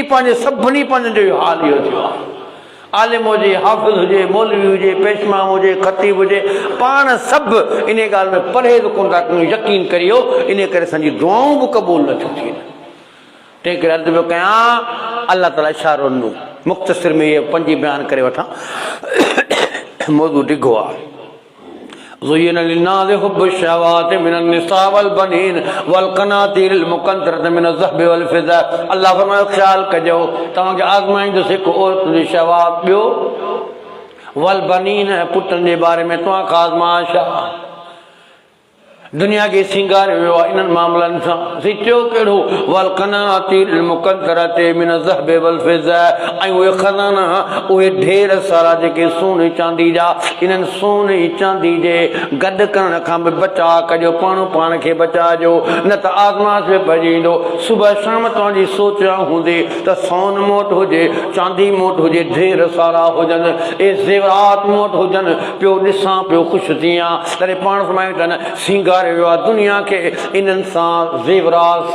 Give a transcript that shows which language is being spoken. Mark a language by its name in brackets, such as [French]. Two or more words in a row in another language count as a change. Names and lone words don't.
[Sindhi] पंहिंजे सभिनी पंहिंजो जो हाल इहो थियो आहे। आलिम हुजे, हाफ़िज़ हुजे, मौलवी हुजे, पेशमाम हुजे, ख़तीब हुजे, पाण सभु इन ॻाल्हि में परहेज़ कोन था कयूं, यकीन करियो। इन करे असांजी दुआऊं बि क़बूल नथियूं थियनि। तंहिं करे अर्ज़ु पियो कयां, अल्लाह ताला इशारो ॾिनो, मुख़्तसिर में इहे 5 बयानु करे वठां, मौज़ू डिघो आहे। [Arabic] زين للناس حب الشهوات من النساء والبنين والقناطير المقنطرة من الذهب والفضة. [Sindhi] अल्लाह फरमायो ख़्यालु कजो, तव्हांखे आज़माईंदुसि हिकु औरत जी शहवात, ॿियो [Arabic] والبنين, [Sindhi] पुटनि जे बारे में तव्हांखां आज़माइश आहे। दुनिया खे सिंगारे वियो आहे इन्हनि मामलनि सां। सिचो कहिड़ो? [Arabic] والقناطير المقنطرة من الذهب والفضة, [Sindhi] ऐं उहे खज़ाना, उहे ढेर सारा जेके सोने चांदी जा, इन्हनि सोने चांदी जे गॾु करण खां बि बचा कजो, पाण खे बचाइजो, न त आज़माइश में पइजी वेंदो। सुबुह शाम तव्हांजी सोच हूंदी त सोन मोट हुजे, चांदी मोट हुजे, ढेर सारा हुजनि, ए ज़ेवरात मोट हुजनि, पियो ॾिसां, पियो ख़ुशि थियां, तॾहिं पाण फरमायूं था न सिंगार दुनिया के इन्हनि सां, ज़ेवरात सां।